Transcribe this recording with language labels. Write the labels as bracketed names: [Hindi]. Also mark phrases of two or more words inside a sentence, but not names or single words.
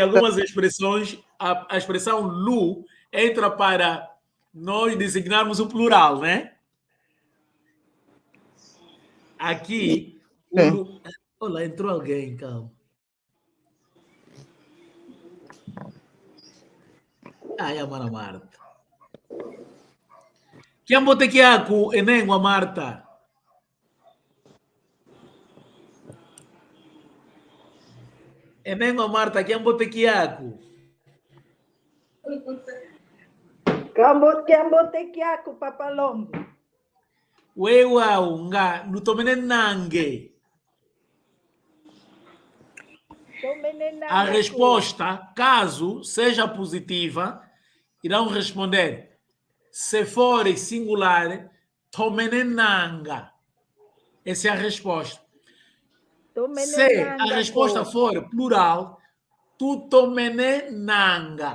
[Portuguese] Algumas expressões, a expressão lu entra para nós designarmos o plural, né? Aqui, o lu... Olha, entrou alguém, calma. Ai, a Mana Marta. [Kimbundu] Kiambotekiaku enengwa Marta. Enengwa Marta, kiambotekiaku. Kiambotekiaku papalombo. Wewa nga nutomene nange. [Portuguese] A resposta, caso seja positiva, irão responder. Se for singular, tomenenanga. Essa é a resposta. Se a resposta for plural, [Kimbundu] tu tomenenanga.